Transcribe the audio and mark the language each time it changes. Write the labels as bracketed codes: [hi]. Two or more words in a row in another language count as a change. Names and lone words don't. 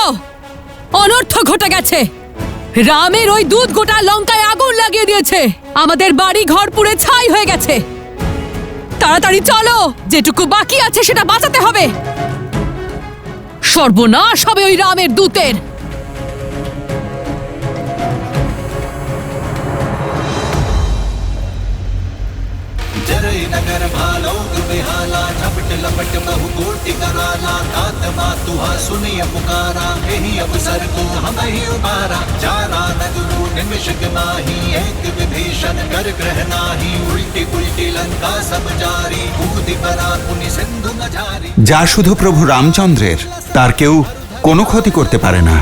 [bn] অনর্থ ঘটে গেছে। রামের ওই দুধ গোটা লঙ্কায় আগুন লাগিয়ে দিয়েছে। আমাদের বাড়ি ঘর পুড়ে ছাই হয়ে গেছে। তাড়াতাড়ি চলো, যেটুকু বাকি আছে সেটা বাঁচাতে হবে। সর্বনাশ হবে ওই রামের দূতের। [awa] नगर भालोग बेहाला झपट लपट बहु कोटि कराला तात मातुहा सुनिय पुकारा यही अवसर को हम ही उबारा चारा नगरु निमिषक माही एक विभीषण कर ग्रह नाही उल्टी पुल्टी लंका सब जारी कूदि परा पुनि सिंधु न जारी। [bn] যা শুধু প্রভু রামচন্দ্রের, তার কেউ কোনো ক্ষতি করতে পারে না।